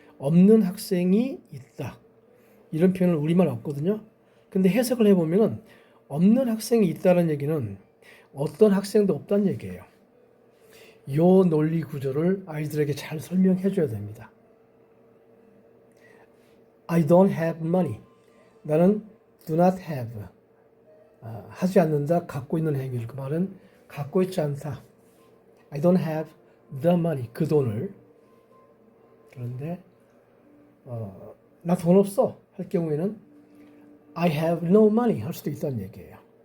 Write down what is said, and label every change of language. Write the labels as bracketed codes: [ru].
[ko] 없는 학생이 있다. 이런 표현은 우리말에 없거든요. 근데 해석을 해보면 없는 학생이 있다는 얘기는 어떤 학생도 없다는 얘기예요. 이 논리 구조를 아이들에게 잘 설명해 줘야 됩니다. [en] I don't have money. [ko] 나는 [en] do not have. [ko] 하지 않는다, 갖고 있는 행위를. 그 말은 갖고 있지 않다. [en] I don't have the money. [ko] 그 돈을. 그런데 나 돈 없어 할 경우에는 [en] I have no money [ko] 할 수도 있다는 얘기예요.